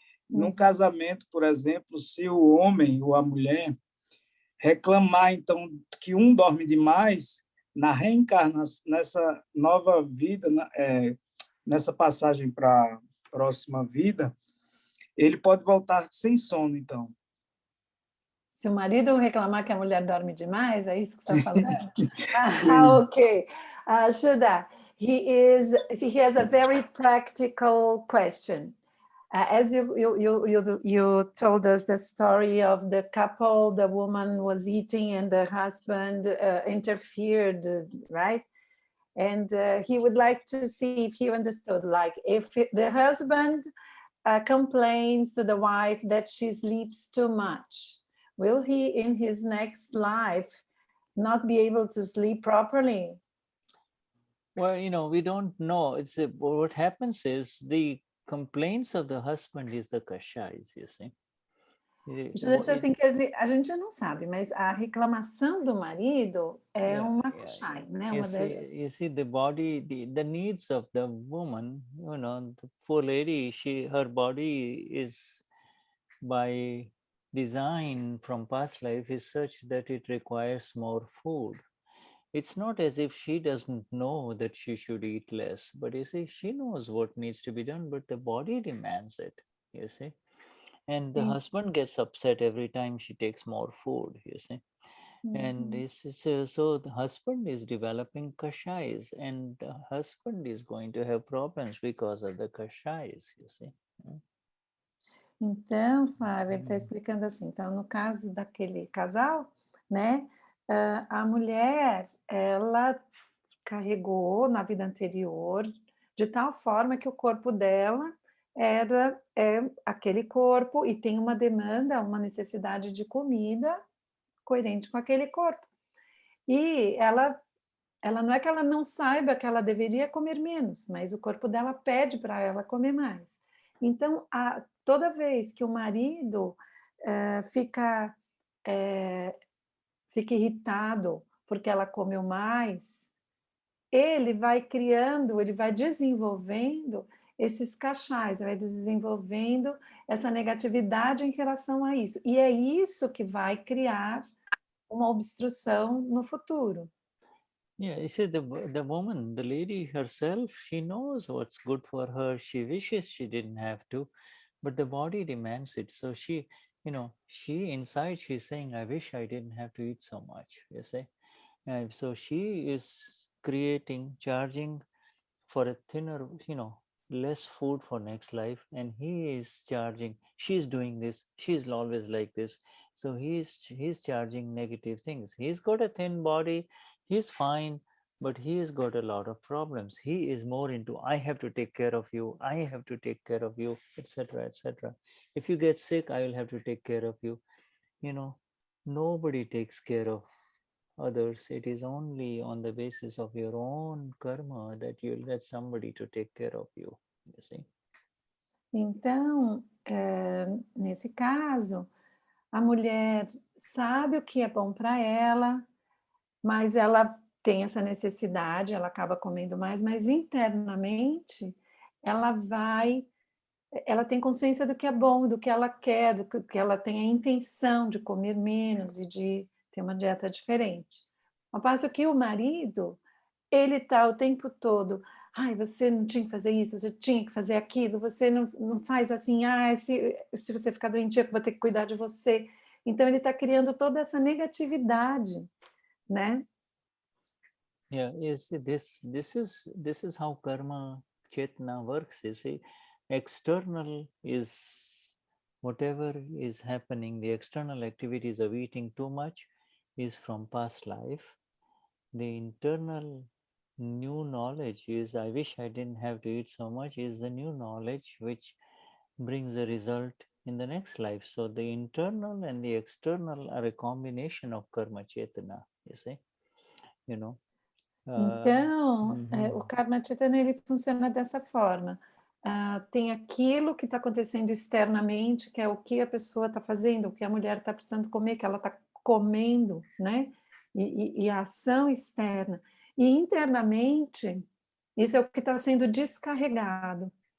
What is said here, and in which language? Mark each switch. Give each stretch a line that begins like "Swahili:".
Portuguese: Num casamento, por exemplo, se o homem ou a mulher reclamar, então, que um dorme demais, na reencarnação, nessa nova vida, nessa passagem para a próxima vida, ele pode voltar sem sono, então. Se o marido reclamar que a mulher dorme demais, é isso que você está falando? Ok.
English: Shuddha, he has a very practical question. As you told us the story of the couple, the woman was eating and the husband interfered, right? And he would like to see if he understood, like if the husband complains to the wife that she sleeps too much, will he in his next life not be able to sleep properly? Well, we don't know. What happens is the complaints of the husband is the kashais, you see.
Portuguese: Assim, que a gente não sabe, mas a reclamação do marido é uma kashai, né?
English: You see, the body, the needs of the woman, the poor lady, her body is by design from past life is such that it requires more food. It's not as if she doesn't know that she should eat less, but you see, she knows what needs to be done, but the body demands it, you see. And the husband gets upset every time she takes more food, you see. And so the husband is developing kashais, and the husband is going to have problems because of the kashais, you see.
Portuguese: Então, Flávia, ele está explicando assim, então, no caso daquele casal, né, a mulher, ela carregou na vida anterior de tal forma que o corpo dela é aquele corpo e tem uma demanda, uma necessidade de comida coerente com aquele corpo. E ela não é que ela não saiba que ela deveria comer menos, mas o corpo dela pede para ela comer mais. Então, toda vez que o marido fica irritado porque ela comeu mais, ele vai criando, ele vai desenvolvendo esses cachais, vai desenvolvendo essa negatividade em relação a isso. E é isso que vai criar uma obstrução no futuro.
English: Yeah, you see, the woman, the lady herself, she knows what's good for her. She wishes she didn't have to, but the body demands it. So she inside, she's saying, I wish I didn't have to eat so much, you see. And so she is charging for a thinner, less food for next life. And he is charging, she's doing this, she's always like this. So he's charging negative things. He's got a thin body, he's fine, but he's got a lot of problems. He is more into, I have to take care of you, I have to take care of you, etc., etc. If you get sick, I will have to take care of you. Nobody takes care of others. It is only on the basis of your own karma that you'll get somebody to take care of you, you see.
Portuguese: Então, nesse caso, a mulher sabe o que é bom para ela, mas ela tem essa necessidade, ela acaba comendo mais, mas internamente ela tem consciência do que é bom, do que ela quer, do que ela tem a intenção de comer menos e de ter uma dieta diferente. Ao passo que o marido, ele está o tempo todo, você não tinha que fazer isso, você tinha que fazer aquilo, você não faz assim, se você ficar doentia, eu vou ter que cuidar de você. Então, ele está criando toda essa negatividade, né?
English: Yeah, you see, this is how karma Chetna works. You see, external is whatever is happening, the external activities of eating too much is from past life. The internal new knowledge is, I wish I didn't have to eat so much, is the new knowledge which brings a result in the next life. So the internal and the external are a combination of karma Chetana, you see. you know.
Portuguese: Então, o karma chetana ele funciona dessa forma. Tem aquilo que está acontecendo externamente, que é o que a pessoa está fazendo, o que a mulher está precisando comer, que ela está comendo, né? E a ação externa. E internamente, isso é o que está sendo descarregado.